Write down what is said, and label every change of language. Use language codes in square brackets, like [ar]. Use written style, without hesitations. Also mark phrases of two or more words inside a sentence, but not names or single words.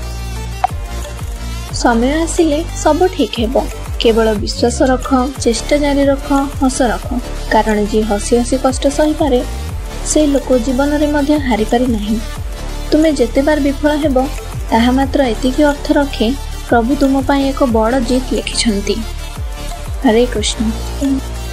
[or] ସମୟ ଆସିଲେ ସବୁ ଠିକ୍ ହେବ। କେବଳ ବିଶ୍ୱାସ ରଖ, ଚେଷ୍ଟା ଜାରି ରଖ, ହସ ରଖ, କାରଣ ଯିଏ ହସି ହସି କଷ୍ଟ ସହି ପାରେ ସେ ଲୋକ ଜୀବନ ରେ ମଧ୍ୟ ହାରି ପାରି ନାହିଁ। ତୁମେ ଯେତେ ଥର ବିଫଳ ହେବ ତାହା ମାତ୍ର ଏତିକି ଅର୍ଥ ରଖେ ପ୍ରଭୁ ତୁମ ପାଇଁ ଏକ ବଡ଼ ଜିତ ଲେଖିଛନ୍ତି। ହରେ କୃଷ୍ଣ।